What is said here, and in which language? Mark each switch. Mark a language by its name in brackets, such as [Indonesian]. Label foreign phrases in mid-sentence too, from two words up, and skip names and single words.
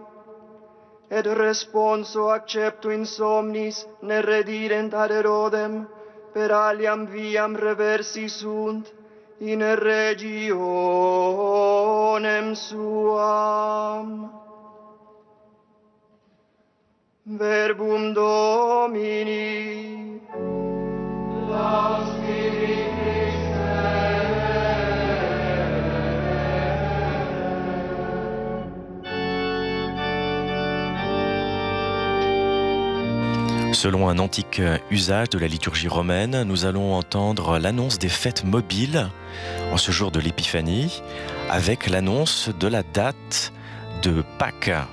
[Latin] Et responso accepto in somnis ne redirent ad Herodem, per aliam viam reversi sunt, in regionem suam. Verbum Domini. Laus tibi [French] Selon un antique usage de la liturgie romaine, nous allons entendre l'annonce des fêtes mobiles en ce jour de l'Épiphanie, avec l'annonce de la date de Pâques.